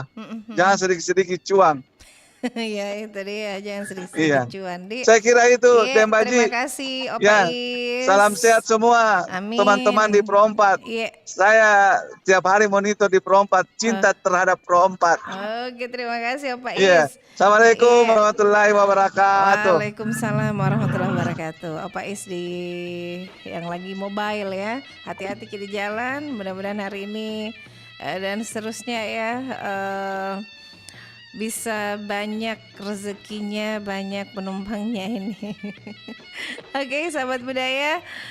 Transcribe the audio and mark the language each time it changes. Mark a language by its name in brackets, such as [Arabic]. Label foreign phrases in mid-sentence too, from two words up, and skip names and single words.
[Indonesian] Jangan sedikit-sedikit cuang. Ya itu dia, jangan sedikit-sedikit cuan. Saya kira itu, Dembaji. Terima kasih Opais. Salam sehat semua. Amin. Teman-teman di Pro 4. Iya. Saya tiap hari monitor di Pro 4. Cinta terhadap Pro 4. Oke, terima kasih Pak Is. Iya. [Arabic] السلام عليكم ورحمة الله وبركاته. وعليكم السلام ورحمة الله وبركاته. [Indonesian] Pak Is yang lagi mobile ya. Hati-hati di jalan. Mudah-mudahan hari ini dan seterusnya ya bisa banyak rezekinya, banyak penumpangnya ini. Oke, sahabat budaya.